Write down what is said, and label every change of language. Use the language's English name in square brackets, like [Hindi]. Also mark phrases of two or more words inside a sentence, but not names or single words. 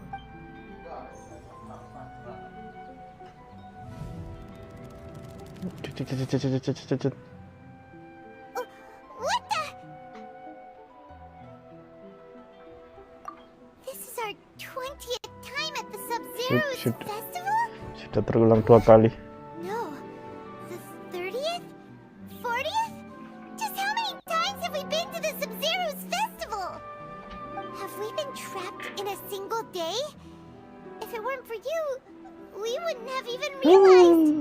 [English] What the? This is our 20th time at the Sub-Zero's festival? [Indonesian] Sudah terulang 2 kali. [English] No. The 30th? 40th? Just how many times have we been to the Sub-Zero's festival? Have we been trapped in a single day? If it weren't for you, we wouldn't have even realized.